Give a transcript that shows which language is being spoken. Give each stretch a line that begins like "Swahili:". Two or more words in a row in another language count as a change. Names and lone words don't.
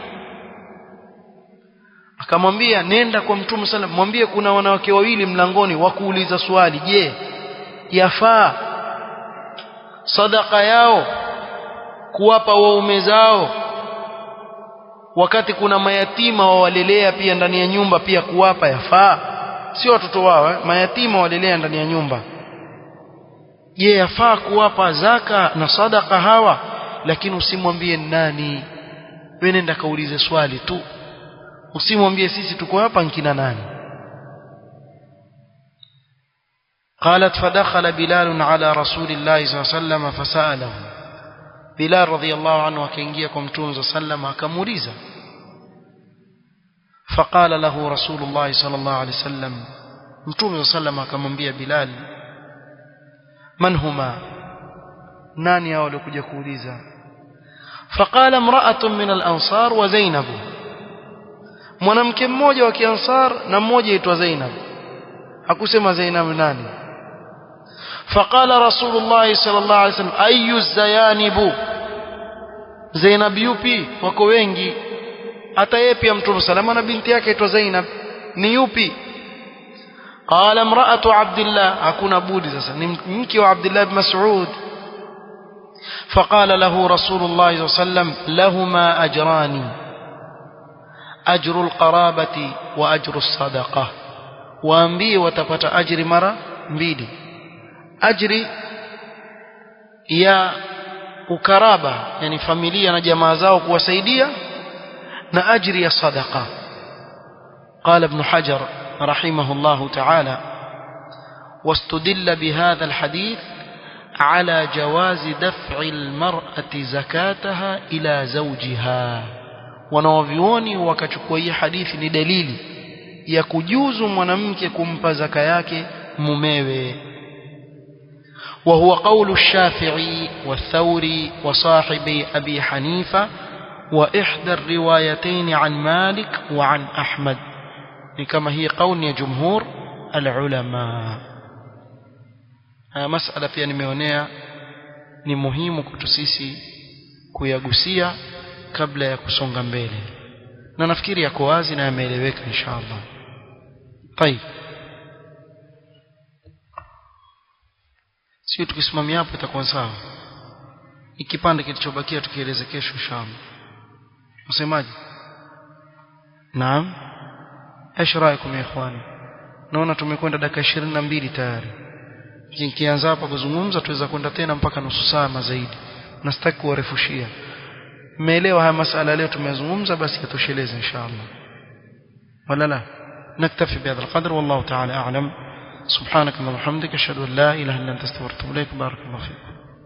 Swahili: Akamwambia nenda kwa Mtume sallam, mwambie kuna wanawake wawili mlangoni wakuuliza swali, je, yafaa sadaqa yao kuwapa waume zao wakati kuna mayatima wawalelea pia ndani ya nyumba, pia kuwapa yafaa? Sio watoto wao, mayatima walelea ndani ya nyumba. je yafaa kuwapa zaka na sadaka hawa? Lakini usimwambie nani, wewe nenda kaulize swali tu, usimwambie sisi tuko hapa nkina nani.
Arabic: قالت فدخل بلال على رسول الله صلى الله عليه وسلم فسأله. بلال رضي الله عنه
Swahili: akaingia kwa Mtume
Arabic: صلى الله عليه وسلم
Swahili: akamuuliza.
Arabic: فقال له رسول الله صلى الله عليه وسلم,
Swahili: Mtume
Arabic: صلى الله عليه وسلم
Swahili: akamwambia Bilal,
Arabic: من هما,
Swahili: nani hao waliokuja kuuliza?
Arabic: فقال امرأة من الأنصار وزينب,
Swahili: mwanamke mmoja wa Kiansar na mmoja aitwa Zainab. Hakusema Zainab nani.
Arabic: فقال رسول الله صلى الله عليه وسلم أي الزيانب,
Swahili: Zainab yupi? Wako wengi, hata yeye pia Mtume salama na binti yake aitwa Zainab, ni yupi?
Arabic: قال امرأة عبد الله,
Swahili: hakuna budi sasa ni mke wa Abdullah ibn Mas'ud.
Arabic: فقال له رسول الله صلى الله عليه وسلم لهما أجران, أجر القرابة وأجر الصدقة,
Swahili: waambie watapata ajri mara mbili, ajri ya ukaraba, yani familia na jamaa zao kuwasaidia, na ajri ya sadaqa.
Arabic: قال ابن حجر رحمه الله تعالى واستدل بهذا الحديث على جواز دفع المرأة زكاتها إلى زوجها.
Swahili: wanaovioni wakachukua hii hadithi ni dalili ya kujuzu mwanamke kumpa zaka yake mumewe.
Arabic: وهو قول الشافعي والثوري وصاحبي أبي حنيفة وإحدى الروايتين عن مالك وعن أحمد, كما هي قول جمهور العلماء.
Swahili: مسألة pia nimeonea ni muhimu kwetu sisi kuyagusia kabla ya kusonga mbele, na nafikiri yako wazi na yameeleweka inshallah. طيب, sio tukisimamia hapo itakuwa sawa. Ikipande kilichobakia tukieleze kesho inshallah. Msemaji? Naam,
Arabic: ايش رايكم يا اخواني؟
Swahili: naona tumekwenda dakika 22 tayari. Nikianza hapa kuzungumza tuweza kwenda tena mpaka nusu saa zaidi, na sitaki kuwarefushia. Mmeelewa haya masala leo tumezungumza, basi yatosheleze inshallah.
Arabic: ولا لا نكتفي بهذا القدر, والله تعالى أعلم. سبحانك وبحمدك أشهد أن لا إله إلا أنت أستغفرك وأتوب إليك. بارك الله فيك.